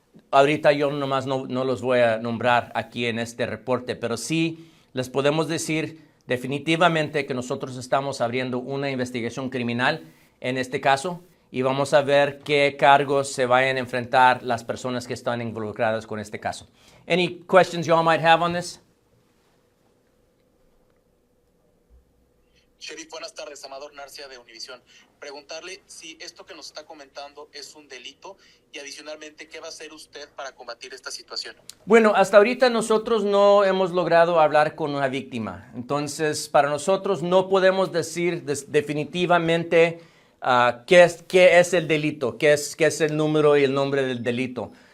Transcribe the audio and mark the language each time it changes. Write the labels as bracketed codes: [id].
[es] Ahorita yo nomás no los voy a nombrar aquí en este reporte, pero sí les podemos decir definitivamente que nosotros estamos abriendo una investigación criminal en este caso y vamos a ver qué cargos se vayan a enfrentar las personas que están involucradas con este caso. [en] Any questions you all might have on this? [es] Sheriff, buenas tardes, Amador Narcia de Univisión. Preguntarle si esto que nos está comentando es un delito y adicionalmente, ¿qué va a hacer usted para combatir esta situación? Bueno, hasta ahorita nosotros no hemos logrado hablar con una víctima. Entonces, para nosotros no podemos decir definitivamente qué es el delito, qué es el número y el nombre del delito.